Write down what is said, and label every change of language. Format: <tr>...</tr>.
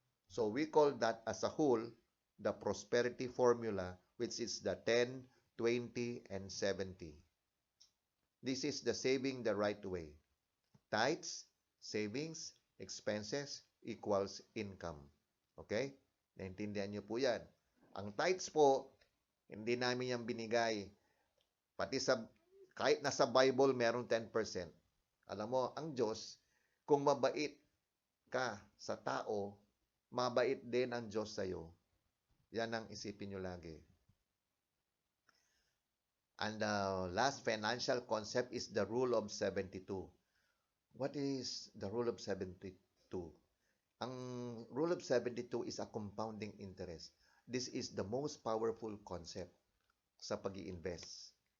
<en>So we call that as a whole the prosperity formula, which is the 10, 20, and 70. This is the saving the right way. Tithes, savings, expenses equals income. Okay?</en> <tl>Naintindihan niyo po yan. Ang tithes po, hindi namin yan binigay. Pati kahit nasa Bible, meron 10%. Alam mo, ang Diyos, kung mabait ka sa tao, mabait din ang Diyos sa'yo. Yan ang isipin nyo lagi.</tl> <en>And the last financial concept is the rule of 72. What is the rule of 72? Ang rule of 72 is a compounding interest. This is the most powerful concept sa pag-i-invest.</en>